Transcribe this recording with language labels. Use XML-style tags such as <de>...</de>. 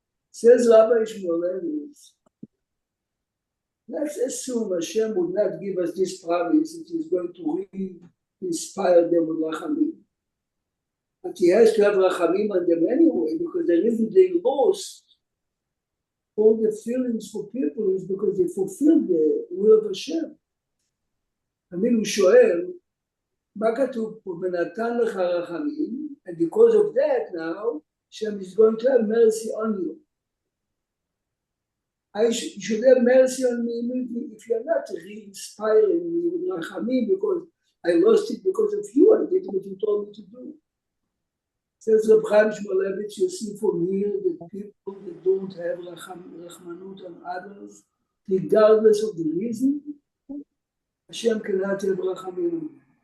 <en>Says Rabbi Shmulevitz, let's assume Hashem would not give us this promise that He's going to re-inspire them with rachamim. But He has to have rachamim on them anyway, because the reason they lost all the feelings for people is because they fulfilled the will of Hashem. I mean,</en> <he>הוא שואל, מה כתוב פה? ונתן לך רחמים,</he> <en>and because of that now, Hashem is going to have mercy on you. You should have mercy on me immediately if you're not re-inspiring me with rachamim, because I lost it because of you. I did what you told me to do. Says Reb Chaim Shmulevitz, you see from here that people that don't have rachmanut on others, regardless of the reason, Hashem cannot have rachamim on them.</en>